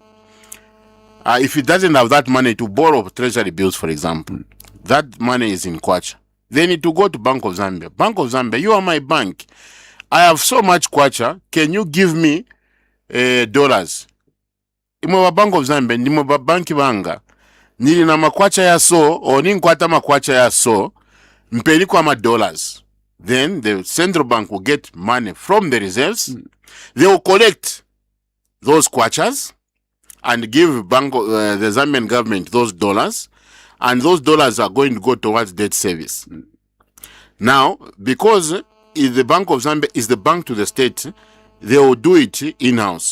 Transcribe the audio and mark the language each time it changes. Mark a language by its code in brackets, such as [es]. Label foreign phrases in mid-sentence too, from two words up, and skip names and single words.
[en] If it doesn't have that money to borrow treasury bills, for example, that money is in kwacha. They need to go to Bank of Zambia. Bank of Zambia, you are my bank. I have so much kwacha. Can you give me dollars? [ny] Imwe Bank of Zambia, ndimwe banki banga. Nili na makwacha ya so, o [bem] ninkwata makwacha ya so, mpeni kwa $. [en] Then the central bank will get money from the reserves. They will collect those kwachas and give the Zambian government those dollars. And those dollars are going to go towards debt service. Now, because the Bank of Zambia is the bank to the state, they will do it in-house.